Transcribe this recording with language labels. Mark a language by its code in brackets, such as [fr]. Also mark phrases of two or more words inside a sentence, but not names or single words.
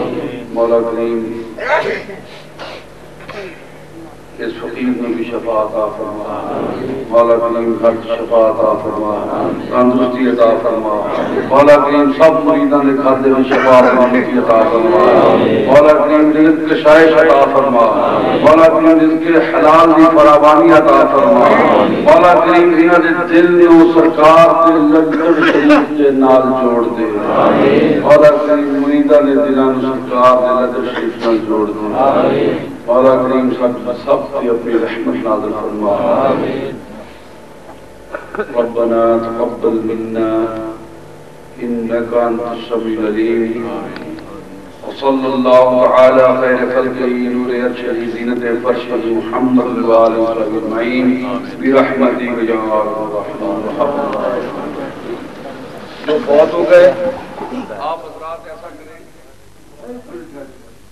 [pa] مولا کریم اس فقیر میں بھی شفا عطا فرما. مولا کریم ہر شفا عطا فرما، تندرستی عطا فرما. مولا کریم سب مریداں دے کھاتے میں شفا رحمتی عطا فرما. مولا کریم رزق کے شائش عطا فرما. مولا کریم رزق کے حلال دی فراوانی عطا فرما. مولا کریم انہاں دے دل نوں سرکار دے لنگر شریف دے نال جوڑ دے. مولا کریم مریداں دے دلاں نوں سرکار دے لنگر شریف نال جوڑ دے. [ur] مولا کریم سب پہ اپنی رحمت نازل فرما. [ar] ربنا تقبل منا إنك أنت السميع العليم. وصلى الله على خير خلقه نور عرشه زينة فرش محمد وآله أجمعين برحمتك يا أرحم الراحمين. [ur] جو فوت ہو گئے آپ حضرات ایسا کریں.